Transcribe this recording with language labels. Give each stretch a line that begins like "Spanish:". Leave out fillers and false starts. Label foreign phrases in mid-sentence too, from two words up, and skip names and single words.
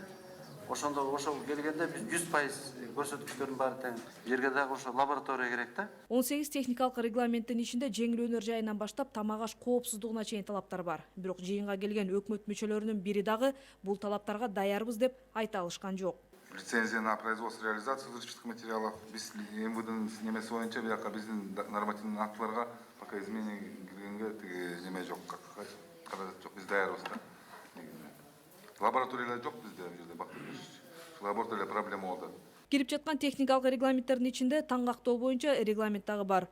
Kyrgyz: Ошондо ошол келгенде биз 100% көрсөткүчтөрдүн баары тең. Жерге дагы ошо лаборатория керек да. 18 техникалык регламенттин ичинде жеңил өнөр жайынан баштап тамак аш коопсуздугуна чейин талаптар бар. Бирок жыйынга келген өкмөт мүчөлөрүнүн бири дагы бул талаптарга даярбыз деп айта алышкан жок.
Russian: Лицензия на производство и реализацию взрывчатых материалов.
Kyrgyz: Биз МВДнын немеси боюнча бияка биздин нормативный актыларга
Russian: пока изменение
Kyrgyz: киргенге неме жок, каражат жок, биз даярбыз да. Лабораториялар жок бизде бул жерде бактырыш. Лаборатория проблема болду. Кирип жаткан техникалык регламенттердин ичинде таңгактоо боюнча регламент дагы бар.